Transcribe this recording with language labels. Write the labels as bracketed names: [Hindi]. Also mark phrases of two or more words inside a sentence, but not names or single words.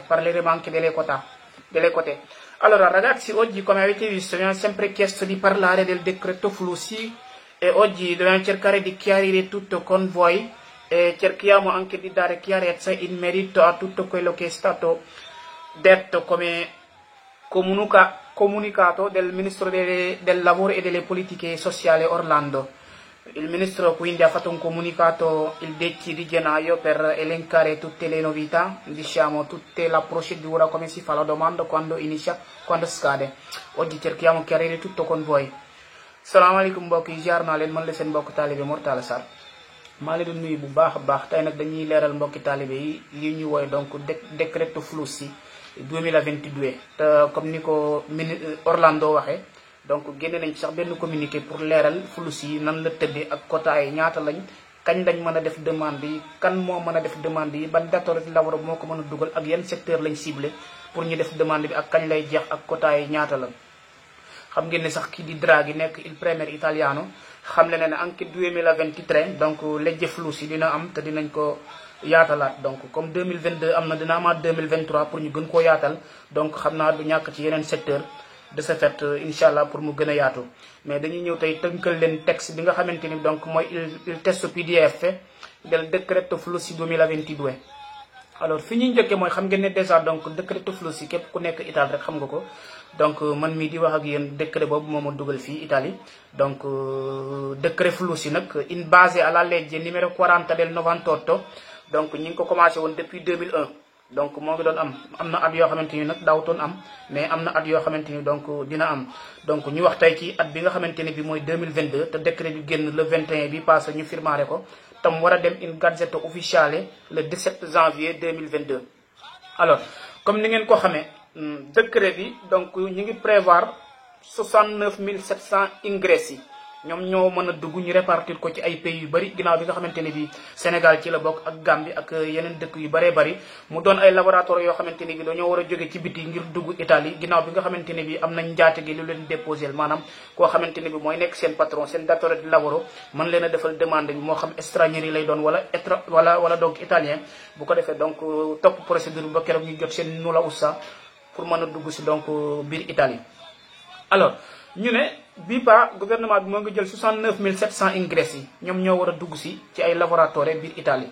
[Italian] Parleremo anche delle quote. Allora ragazzi, oggi come avete visto mi hanno sempre chiesto di parlare del decreto flussi e oggi dobbiamo cercare di chiarire tutto con voi e cerchiamo anche di dare chiarezza in merito a tutto quello che è stato detto come comunicato del Ministro del Lavoro e delle Politiche Sociali Orlando. Il Ministro quindi ha fatto un comunicato il 10 di gennaio per elencare tutte le novità, diciamo tutta la procedura, come si fa la domanda, quando inizia, quando scade. Oggi cerchiamo di chiarire tutto con voi. [Wolof] Salaamaaleykum mbokk yi, ziar naa leen, man la seen mbokk taalibe Mor Talla Sarr. maa ngi leen di nuyu bu baax a baax. Tey nag dañuy leeral mbokki taalibe yi li ñu woy donc [Italian] décreto flussi [Wolof] 2022 te comme ni ko Orlando waxee, donc génne nañ ci sax benn communiqué pour leeral flux yi nan la tëddee ak quota yi ñaata lañ, kañ lañ mën a def demande yi, kan moo mën a def demande yi, ban [Italian] datore di lavoro [Wolof] moo ko mën a dugal ak yan secteur lañ ciblé pour ñu def demande bi ak kañ lay jeex ak quota yi ñaata la. xam ngeen ne sax kii di Draghi nekk [Italian] il premier italiano [Wolof] xam le ne anche 2023 donc [Italian] legge flussi [Wolof] dina am te dinañ ko yaatalaat. Donc comme 2022 am na, dina amaat 2023 pour ñu gën koo yaatal, donc xam naa du ñàkk ci yeneen secteur [French] de ce fait [Arabic] إن شاء الله [Wolof] pour mu gën a yaatu. Mais dañuy ñëw tey tënkal leen texte bi nga xamante ni donc mooy [Italian] il testo PDF del decreto flussi 2022. [Wolof] alors fi ñuy njëkkee mooy xam ngeen ne déjà donc [Italian] decreto flussi [Wolof] képp ku nekk Italie rek xam nga ko. donc man mii di wax ak yéen décret boobu moo ma dugal fii Italie. donc décret flussi nag [Italian] in base alla legge numero 40 del 98, [Wolof] donc ñi ngi ko commencé woon depuis 2001. donc moo ngi doon am na at yoo xamante ni nag daawutoon am, mais am na at yoo xamante ni donc dina am. donc ñu wax tey ci at bi nga xamante ni bi mooy 2022 te décret bi génn le 21 bi passé ñu firmaare ko, tam war a dem [Italian] in gazzetta ufficiale [French] le 17 janvier 2022. [Wolof] alors comme ni ngeen ko xamee, décret bi donc ñu ngi prévoir 69 700 ingressi ñoom ñoo mën a dugg, ñu répartir ko ci ay pays yu bari, ginnaaw bi nga xamante ne bi Sénégal ci la bokk ak Gambie ak yeneen dëkk yu baree bari. mu doon ay laboratoire yoo xamante ne bi dañoo war a jóge ci biti ngir dugg Italie, ginnaaw bi nga xamante ne bi am nañ njaate gi lu leen déposé, maanaam koo xamante ne bi mooy nekk seen patron, seen [Italian] datore di lavoro, [Wolof] mën leen a defal demande bi, moo xam stranier yi lay doon wala donc italien. bu ko defee donc topp procédure ba keroog ñu jot seen [Italian] nulla ussa [Wolof] pour mën a dugg si donc biir Italie. alors ñu ne bii ba gouvernement bi moo ngi jël 69 700 ingressi yi, ñoom ñoo war a dugg si ci ay laboratoire biir Italie.